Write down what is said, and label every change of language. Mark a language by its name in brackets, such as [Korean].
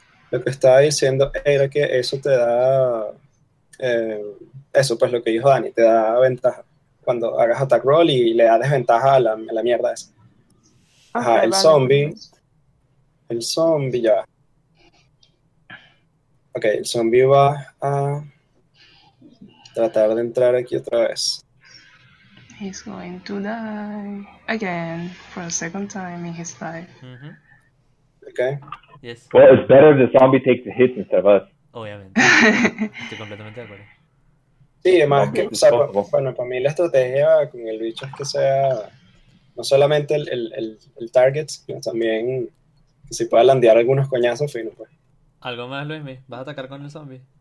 [Spanish] Lo que estaba diciendo era que eso te da. Eso, pues lo que dijo Dani, te da ventaja cuando hagas attack roll y le da desventaja a la mierda esa. Ajá, Okay, vale. el zombie ya. Ok, el zombie va a tratar de entrar aquí otra vez. [English] He's going to die again for the second time in his life. Yes. Well, it's better if the zombie takes the hits instead of us. [Spanish] Obviamente. Estoy completamente de acuerdo. Sí, además que, [English] Zombie [Spanish] o [English] is [Spanish] sea, [English] possible. [Spanish] bueno, para mí la estrategia con el bicho es que sea no solamente el target, sino también que se pueda landear algunos coñazos finos, pues. ¿Algo más, Luismi? ¿Vas a atacar con el zombie?